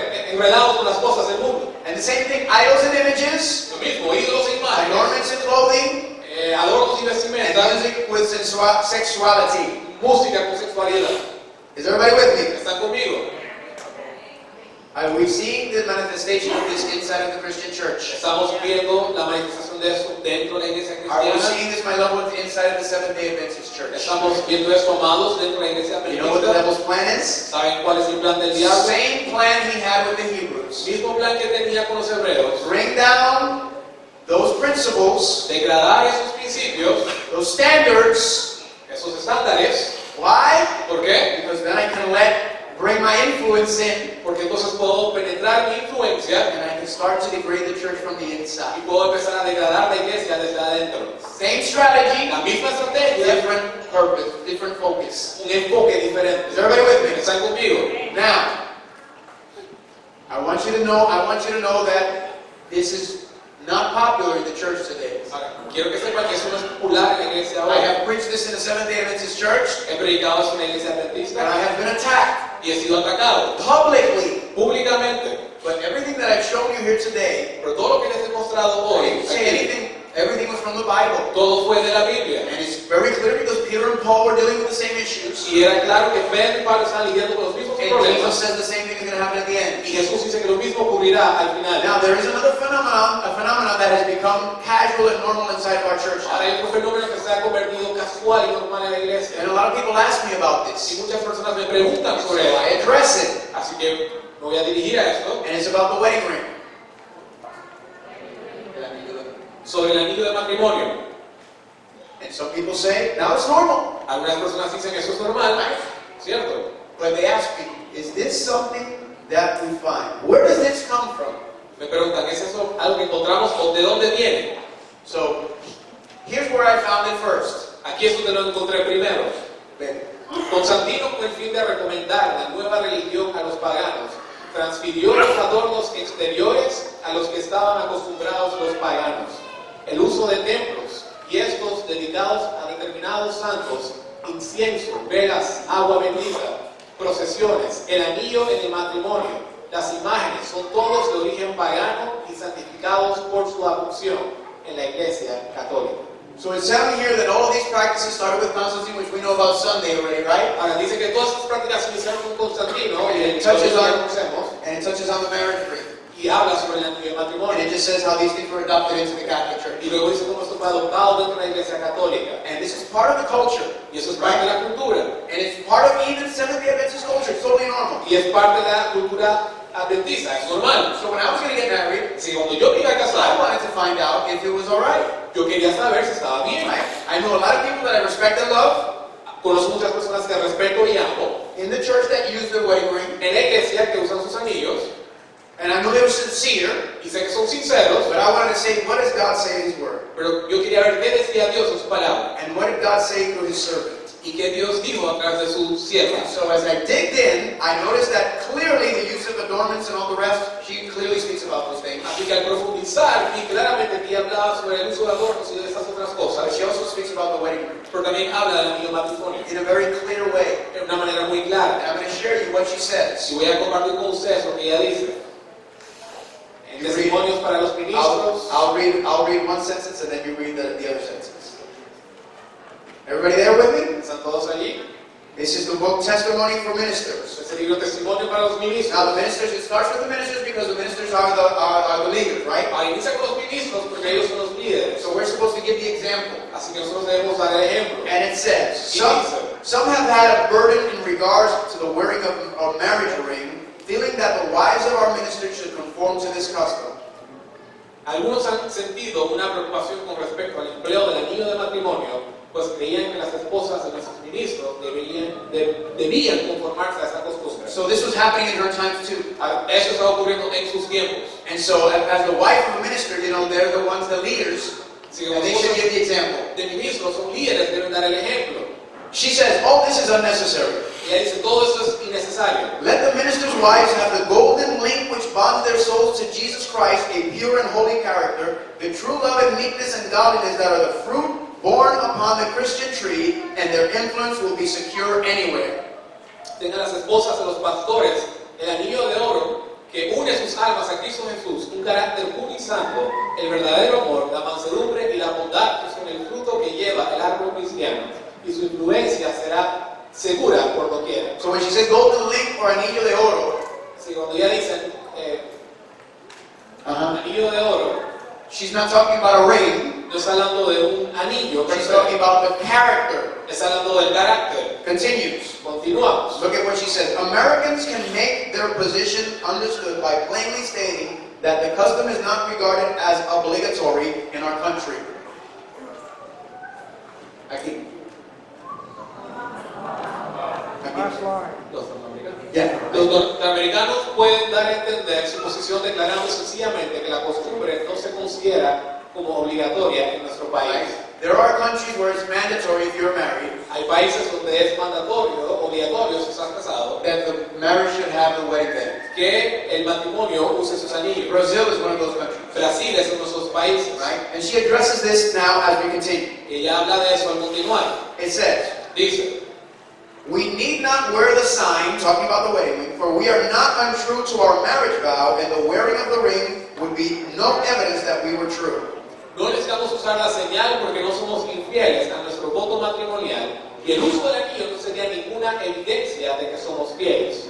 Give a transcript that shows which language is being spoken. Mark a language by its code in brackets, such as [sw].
[es] enredados con las cosas del mundo. [en] And the same thing, idols and images, [es] Lo mismo, ídolos e imágenes, [en] adornments and clothing, [es] adornos y [en] and [es] vestimentas, [en] music with sexuality. [es] música con sexualidad. [en] Is everybody with me? [es] ¿Están conmigo? [en] Are we seeing the manifestation of this inside of the Christian church? [es] Estamos viendo la manifestación de eso dentro de la iglesia [en] Are we [es] cristiana. [en] seeing this, my loved ones, inside of the Seventh-day Adventist church? [es] Estamos viendo esto, amados, dentro de la iglesia [en] You know what the [es] adventista. [en] devil's plan is? [es] ¿Saben cuál es el plan del diablo? [en] Same plan he had with the Hebrews. [es] Mismo plan que tenía con los hebreos. [en] Bring down those principles, [es] Degradar esos principios, [en] those standards. [es] esos estándares. [en] Why? [es] ¿Por qué? [en] Because then I can let bring my influence in, [es] porque entonces puedo penetrar mi influencia [en] and I can start to degrade the church from the [es] y [en] inside. [es] puedo empezar a degradar la iglesia desde adentro. [en] Same strategy, [es] La misma estrategia, [en] different purpose, different focus. [es] un enfoque diferente. [en] Is everybody with me? [es] ¿Están conmigo? [en] Now, I want you to know that this is not popular in the church today. [es] Ahora, quiero que sepan que eso no es popular en la iglesia [en] I [es] ahora. [en] have preached this in a Seventh-day Adventist church, [es] He predicado eso en la iglesia [en] and I [es] adventista [en] have been attacked [es] y he sido atacado [en] publicly. [es] públicamente. [en] But everything that I've shown you here today, [es] Pero todo lo que les he mostrado hoy, [en] didn't say [es] aquí, [en] anything. Everything was from the Bible. [es] todo fue de la Biblia. [en] And it's very clear because Peter and Paul were dealing with the same issues. [es] Y era claro que Pedro y Pablo estaban lidiando con los mismos [en] And [es] problemas. [en] Jesus says the same thing is going to happen at the end. [es] Y Jesús dice que lo mismo ocurrirá al final. [en] Now there is another phenomenon that has become casual and normal inside of our church. [es] Ahora hay otro fenómeno que se ha convertido casual y normal en la iglesia. [en] And a lot of people ask me about [es] Y [en] this. [es] muchas personas me preguntan [en] So [es] sobre [en] I [es] eso. [en] address it. [es] Así que me voy a dirigir a esto. [en] And it's about the wedding ring. [es] Sobre el anillo de matrimonio. [en] And some people say, now it's normal. [es] Algunas personas dicen eso es normal, ¿cierto? [en] But they ask me, is this something that we find? Where does this come from? [es] Me preguntan, ¿es eso algo que encontramos o de dónde viene? [en] So here's where I found it first. [es] Aquí es donde lo encontré primero. Constantino, con el fin de recomendar la nueva religión a los paganos, transfirió los adornos exteriores a los que estaban acostumbrados los paganos. El uso de templos y estos dedicados a determinados santos, incienso, velas, agua bendita, procesiones, el anillo en el matrimonio, las imágenes, son todos de origen pagano y santificados por su adopción en la Iglesia Católica. [en] So it's telling here that all of these practices started with Constantine, which we know about Sunday already, right? [es] Ahora dice que todas estas prácticas iniciaron con Constantino y el [en] Touches [es] historia que [en] on- [es] conocemos, [en] And it touches on the marriage ring. [es] y habla sobre el anillo de [en] And [es] matrimonio. [en] it just says how these things were adopted into the Catholic Church. [es] Y luego dice cómo esto fue adoptado dentro de la Iglesia Católica. [en] And this is part of the culture. [es] Y eso es parte de la cultura. [en] And it's part of even Seventh-day Adventist culture. It's totally normal. [es] Y es parte de la cultura adventista, es normal. [en] So when I was going to get married, [es] Así que cuando yo me iba a [en] I [es] casar, [en] wanted to find out if it was all right. [es] yo quería saber si estaba bien. [en] Right? I know a lot of people that I respect and love [es] Conozco muchas personas que respeto y amo [en] in the church that use their wedding ring. [es] en la iglesia que usan sus anillos, [en] And I knew they were sincere. [es] y sé que son sinceros, [en] But I wanted to say, what does God say in His Word? [es] pero yo quería ver qué decía Dios en su palabra [en] And what did God say through His servant? [es] y qué Dios dijo a través de su sierva. [en] So as I digged in, I noticed that clearly the use of adornments and all the rest, she clearly speaks about those things. [es] Así que al profundizar, vi claramente que ella hablaba sobre el uso de adornos y de estas otras [en] But [es] cosas, [en] she also speaks about the wedding ring [es] pero también habla del anillo de matrimonio [en] in a very clear way. [es] de una manera muy [en] And [es] clara. [en] I'm going to share you what she says. [es] Y voy a compartir con ustedes lo que ella dice. En [en] You read- [es] Testimonios para los Ministros. [en] I'll read one sentence and then you read the other sentence. Everybody there with me? [es] ¿Están todos allí? [en] This is the book Testimony for Ministers. [es] Es el libro Testimonio para los Ministros. [en] Now the ministers, it starts with the ministers because the ministers are the leaders, right? [es] Inicia con los ministros porque ellos son los líderes. [en] So we're supposed to give the example. [es] Así que nosotros debemos dar el ejemplo. [en] And it says, [es] Y dice, [en] some have had a burden in regards to the wearing of a marriage ring, feeling that the wives of our ministers should conform to this custom. [es] algunos han sentido una preocupación con respecto al empleo del anillo de matrimonio, pues creían que las esposas de nuestros ministros debían conformarse a esta costumbre. [en] So this was happening in her times too. [es] Eso estaba ocurriendo en sus tiempos. [en] And so as the wife of a minister, they're the ones, the leaders, [es] Si [en] and [es] los [en] they should [es] esposos [en] give the example. [es] de ministros son líderes, deben dar el ejemplo. [en] She says, oh, this is unnecessary. [es] Y ella dice, todo eso es innecesario. [en] Let the ministers' wives have the golden link which bonds their souls to Jesus Christ, a pure and holy character, the true love and meekness and godliness that are the fruit born upon the Christian tree, and their influence will be secure anywhere. [es] Tengan las esposas de los pastores el anillo de oro que une sus almas a Cristo Jesús, un carácter puro y santo, el verdadero amor, la mansedumbre y la bondad que son el fruto que lleva el árbol cristiano, y su influencia será segura por doquiera. [en] So when she says golden link or [es] anillo de oro, Si cuando ya dicen anillo de oro, [en] she's not talking about a ring, [es] no está hablando de un anillo, [en] she's talking about the character. [es] está hablando del carácter. [en] Continues. [es] Continuamos. [en] Look at what she says. Americans can make their position understood by plainly stating that the custom is not regarded as obligatory in our country. [es] Aquí. [en] Last line. [es] Los norteamericanos. [en] Yeah. [es] Los norteamericanos pueden dar a entender su posición declarando sencillamente que la costumbre no se considera como obligatoria en nuestro país. [en] There are countries where it's mandatory if you're married [es] Hay países donde es mandatorio, obligatorio si estás casado, [en] that the marriage should have the wedding band. [es] que el matrimonio use sus anillos. [en] Brazil is one of those countries, [es] Brasil es uno de esos países. [en] right? And she addresses this now as we continue. [es] Ella habla de eso al continuar. [en] It says, [es] Dice, [en] we need not wear the sign, talking about the wedding ring, for we are not untrue to our marriage vow, and the wearing of the ring would be no evidence that we were true. [es] no necesitamos usar la señal porque no somos infieles a nuestro voto matrimonial y el uso del anillo no sería ninguna evidencia de que somos fieles.